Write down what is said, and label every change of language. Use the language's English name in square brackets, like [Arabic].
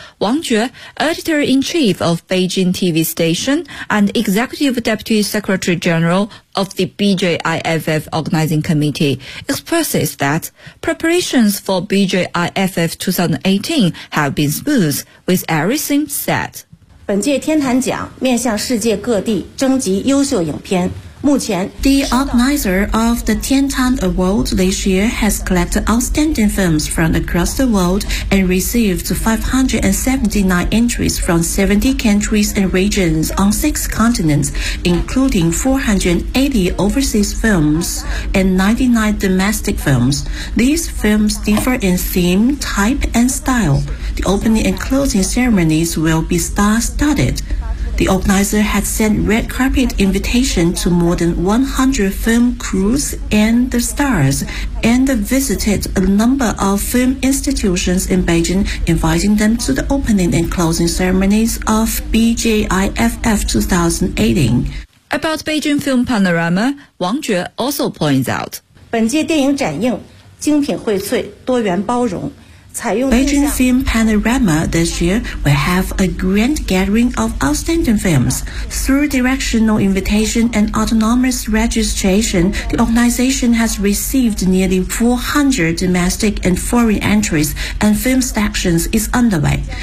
[English] Wang Jue, Editor-in-Chief of Beijing TV Station and Executive Deputy Secretary General of the BJIFF Organizing Committee, expresses that preparations for BJIFF 2018 have been smooth, with everything set. [Chinese] 本届天坛奖面向世界各地征集优秀影片。目前 [English] The organizer of the Tiantan Award this year has collected outstanding films from across the world and received 579 entries from 70 countries and regions on 6 continents, including 480 overseas films and 99 domestic films. These films differ in theme, type and style. The opening and closing ceremonies will be star-studded. The organizer had sent red carpet invitation to more than 100 film crews and the stars, and visited a number of film institutions in Beijing, inviting them to the opening and closing ceremonies of BJIFF 2018. About Beijing Film Panorama, Wang Jue also points out, [Chinese] 本届电影展映精品荟萃，多元包容。 [English] Beijing Film Panorama this year will have a grand gathering of outstanding films. Through directional invitation and autonomous registration, the organization has received nearly 400 domestic and foreign entries, and film sections is underway.